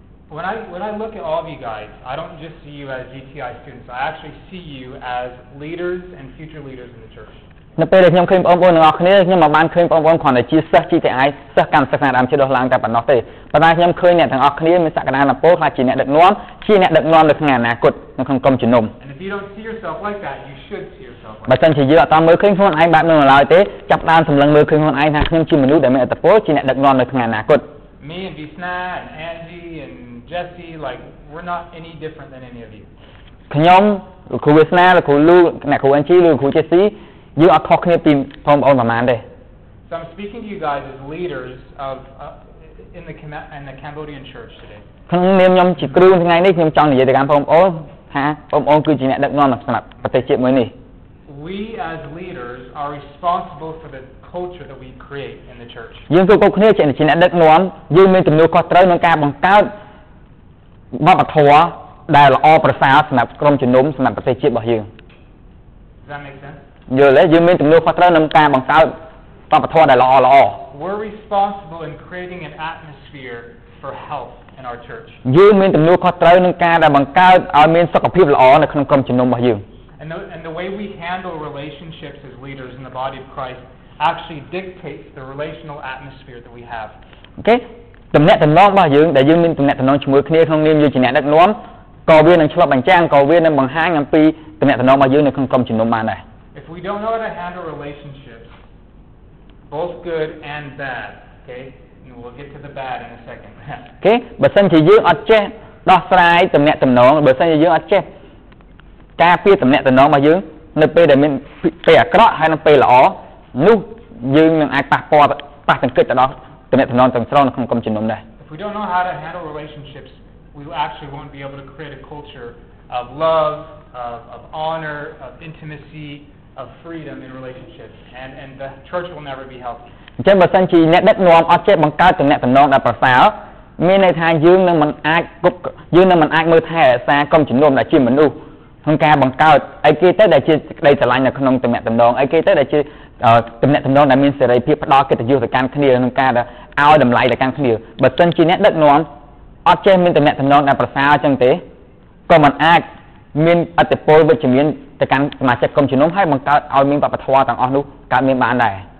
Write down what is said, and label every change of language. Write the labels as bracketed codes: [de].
[en] When I look at all of you guys, I don't just see you as GTI students. I actually see you as leaders and future leaders in the church. [km] នៅពេលដែលខ្ញុំឃើញបងប្អូនទាំងអស់គ្នាខ្ញុំមកបានឃើញបងប្អូនគ្រាន់តែជាសិស្ស GTI សិស្សកម្មសិក្សាដើមជាដោះឡើងតែប៉ុណ្ណោះទេប៉ុន្តែខ្ញុំឃើញអ្នកទាំងអស់គ្នាមានសក្តានុពលខ្លះជាអ្នកដឹកនាំនៅក្នុងអនាគតនៅក្នុងក្រុមជំនុំ [en] And if you don't see yourself like that, you should see yourself like that. [km] បើមិនជាយើងអត់តាមមើលឃើញខ្លួនឯងបែបនោះឡើយទេចាប់ដើមសម្លឹងមើលឃើញខ្លួនឯងថាខ្ញុំជាមនុស្សដែលមានឥទ្ធិពលជាអ្នកដឹកនាំនៅក្នុងអនាគត [en] Me and Veasna and Angie and Jesse, like we're not any different than any of you. [km] ខ្ញុំគ្រូវាសនាឬគ្រូលូអ្នកគ្រូអេនជីឬគ្រូ Jesse យើងអត់ខុសគ្នាពីបងប្អូនប្រហែលទេ [en] So I'm speaking to you guys as leaders of in the Cambodian church today. [km] ក្នុងនាមខ្ញុំជាគ្រូថ្ងៃនេះខ្ញុំចង់និយាយទៅកាន់បងប្អូនថាបងប្អូនគឺជាអ្នកដឹកនាំសម្រាប់ប្រទេសជាតិមួយនេះ [en] We as leaders are responsible for the culture that we create in the church. [km] យើងគ្រប់គ្នាជាអ្នកដឹកនាំយើងមានទំនួលខុសត្រូវក្នុងការបង្កើតវប្បធម៌ដែលល្អប្រសើរសម្រាប់ក្រុមជំនុំសម្រាប់ប្រទេសជាតិរបស់យើង [en] Does that make sense? [km] យល់ទេយើងមានទំនួលខុសត្រូវក្នុងការបង្កើតវប្បធម៌ដែលល្អ [en] We're responsible in creating an atmosphere for health in our church. [km] យើងមានទំនួលខុសត្រូវក្នុងការដែលបង្កើតឲ្យមានសុខភាពល្អនៅក្នុងក្រុមជំនុំរបស់យើង [en] And the way we handle relationships as leaders in the body of Christ actually dictates the relational atmosphere that we have. [km] Okay ទំនាក់ទំនងរបស់យើងដែលយើងមានទំនាក់ទំនងជាមួយគ្នាក្នុងនាមយើងជាអ្នកដឹកនាំក៏វានឹងឆ្លុះបញ្ចាំងក៏វានឹងបង្ហាញអំពីទំនាក់ទំនងរបស់យើងនៅក្នុងក្រុមជំនុំបានដែរ [en] If we don't know how to handle relationships, both good and bad, okay? And we'll get to the bad in a second. [km] Okay បើសិនជាយើងអត់ចេះដោះស្រាយទំនាក់ទំនងបើសិនជាយើងអត់ចេះការពារទំនាក់ទំនងរបស់យើងនៅពេលដែលមានពេលអាក្រក់ហើយនៅពេលល្អនោះយើងនឹងអាចប៉ះពាល់ប៉ះទង្គិចទៅដល់ទំនាក់ទំនងទាំងស្រុងនៅក្នុងក្រុមជំនុំដែរ [en] If we don't know how to handle relationships, we actually won't be able to create a culture of love, of honor, of intimacy, of freedom in relationships, and the church will never be healthy. [km] អញ្ចឹងបើសិនជាអ្នកដឹកនាំអត់ចេះបង្កើតទំនាក់ទំនងដែលប្រសើរមានន័យថាយើងនឹងមិនអាចមើលថែរក្សាក្រុមជំនុំដែលជាមនុស្សក្នុងការបង្កើតអីគេទៅដែលជាក្តីស្រឡាញ់នៅក្នុងទំនាក់ទំនងអីគេទៅដែលជាទំនាក់ទំនងដែលមានសេរីភាពផ្ដល់កិត្តិយសទៅកាន់គ្នាក្នុងការឲ្យតម្លៃទៅកាន់គ្នាបើសិនជាអ្នកដឹកនាំអត់ចេះមានទំនាក់ទំនងដែលប្រសើរអញ្ចឹងទេក៏មិនអាចមានឥទ្ធិពលវិជ្ជមានទៅកាន់សមាជិកក្រុមជំនុំហើយបង្កើតឲ្យមានវប្បធម៌ទាំងអស់នោះកើតមានបានដែរ